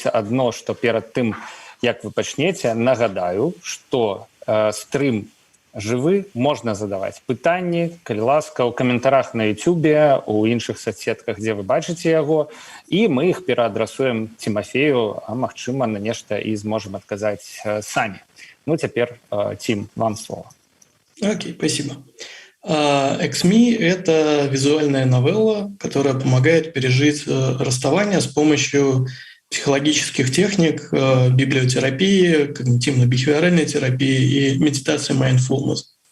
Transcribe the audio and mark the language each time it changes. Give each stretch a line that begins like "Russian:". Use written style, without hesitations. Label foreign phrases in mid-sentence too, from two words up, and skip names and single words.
Belarusian: Адно, што перад тым, як вы пачнеце, нагадаю, што стрым жывы, можна задаваць пытанні, калі ласка, у каментарах на Ютубе, у іншых соцсетках, дзе вы бачыце яго, і мы іх пераадрасуем Тимофею, а магчыма, на нешта і зможам адказаць самі. Ну,
Russian: теперь, Тим, вам слово. Окей, спасибо. XME — это визуальная новелла, которая помогает пережить расставание с помощью психологических техник, библиотерапии, когнитивно-бихевиоральной терапии и медитации mindfulness.